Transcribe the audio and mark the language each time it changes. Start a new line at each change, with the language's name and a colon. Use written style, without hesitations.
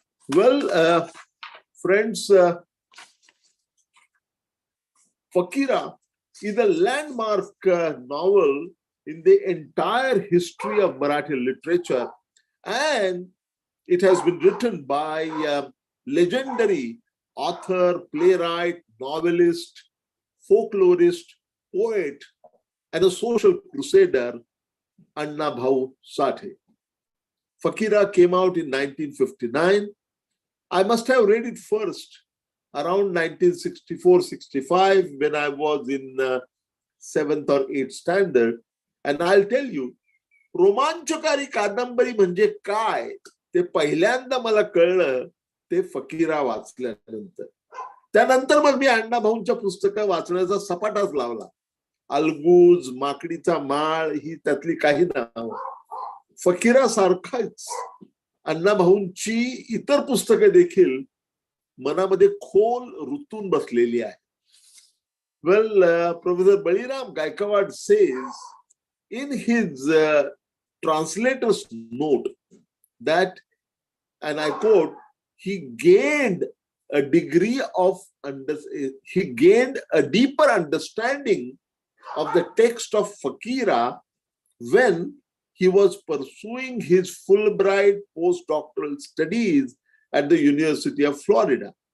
English: Well, friends, Fakira is a landmark novel in the entire history of Marathi literature, and it has been written by legendary author, playwright, novelist, folklorist, poet, and a social crusader, Anna Bhau Sathe. Fakira came out in 1959. I must have read it first around 1964-65 when I was in 7th or 8th standard. And I'll tell you,
Marathi: रोमांचकारी कादंबरी म्हणजे काय ते पहिल्यांदा मला कळलं ते फकीरा वाचल्यानंतर. त्यानंतर मग मी अण्णा भाऊंच्या पुस्तकं वाचण्याचा सपाटाच लावला. अलगूज, माकडीचा माळ ही त्यातली काही नाव. फकीरा सारखाच अण्णा भाऊंची इतर पुस्तकं देखील मनामध्ये खोल रुतून बसलेली आहे.
English: Well, Professor Baliram Gaikwad says in his translator's note that, and I quote, he gained a degree of he gained a deeper understanding of the text of Fakira when he was pursuing his Fulbright postdoctoral studies at the University of Florida.